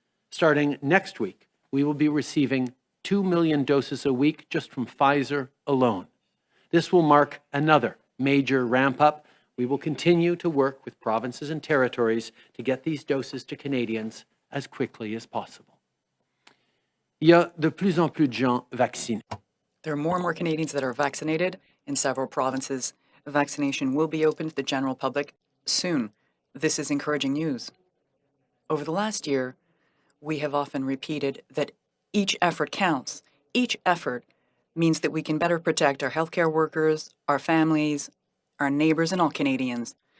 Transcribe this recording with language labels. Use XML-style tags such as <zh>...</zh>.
<en>Starting next week, we will be receiving 2 million doses a week just from Pfizer alone. This will mark another major ramp-up. We will continue to work with provinces and territories to get these doses to Canadians as quickly as possible.</en> <fr>Il y a de plus en plus de gens vaccinés.</fr> <en>There are more and more Canadians that are vaccinated in several provinces. Vaccination will be open to the general public soon. This is encouraging news. Over the last year, we have often repeated that each effort counts. Each effort means that we can better protect our healthcare workers, our families, our neighbors, and all Canadians.</en>